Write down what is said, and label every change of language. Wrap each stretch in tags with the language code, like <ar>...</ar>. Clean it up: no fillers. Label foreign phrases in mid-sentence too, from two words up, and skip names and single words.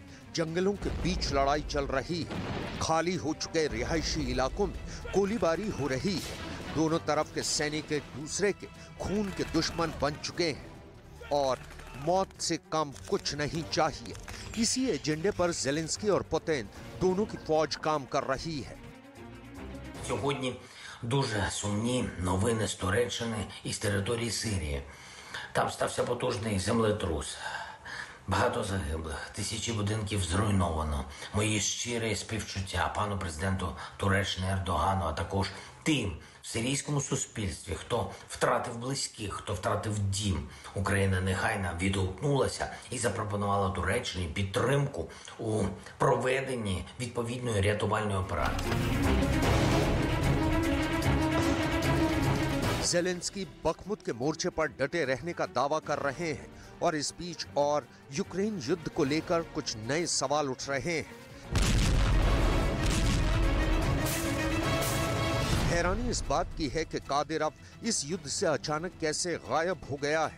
<hi>जंगलों के बीच लड़ाई चल रही है। खाली हो चुके रिहायशी इलाकों में गोलीबारी हो रही है। दोनों तरफ के सैनिक एक दूसरे के खून के दुश्मन बन चुके हैं और मौत से कम कुछ नहीं चाहिए। इसी एजेंडे पर ज़ेलेंस्की और पुतिन दोनों की फौज काम कर रही है।</hi> <uk>Дуже сумні новини з Туреччини і з території Сирії. Там стався потужний землетрус. Багато загиблих, тисячі будинків зруйновано. Мої щирі співчуття пану президенту Туреччини Ердогану, а також тим в сирійському суспільстві, хто втратив близьких, хто втратив дім. Україна негайно відгукнулася і запропонувала Туреччині підтримку у проведенні відповідної рятувальної операції.</uk> <hi>ज़ेलेंस्की बखमुत के मोर्चे पर डटे रहने का दावा कर रहे हैं और इस बीच और यूक्रेन युद्ध को लेकर कुछ नए सवाल उठ रहे हैं। हैरानी इस बात की है कि कादिरोव इस युद्ध से अचानक कैसे गायब हो गया है।</hi>